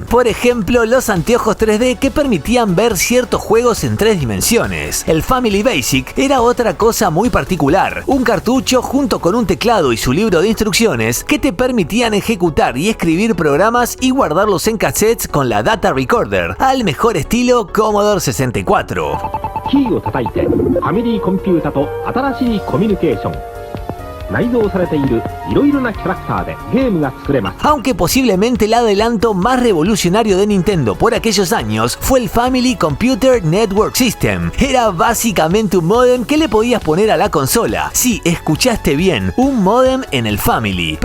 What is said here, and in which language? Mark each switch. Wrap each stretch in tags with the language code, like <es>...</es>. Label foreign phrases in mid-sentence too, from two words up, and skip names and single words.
<es>Por ejemplo, los anteojos 3D que permitían ver ciertos juegos en 3 dimensiones. El Family Basic era otra cosa muy particular, un cartucho junto con un teclado y su libro de instrucciones que te permitían ejecutar y escribir programas y guardarlos en cassettes con la Data Recorder, al mejor estilo Commodore 64.</es> <ja>キーを叩いてファミリーコンピュータと新しいコミュニケーション</ja> <es>Aunque posiblemente el adelanto más revolucionario de Nintendo por aquellos años fue el Family Computer Network System. Era básicamente un módem que le podías poner a la consola. Sí, escuchaste bien, un módem en el Family.</es>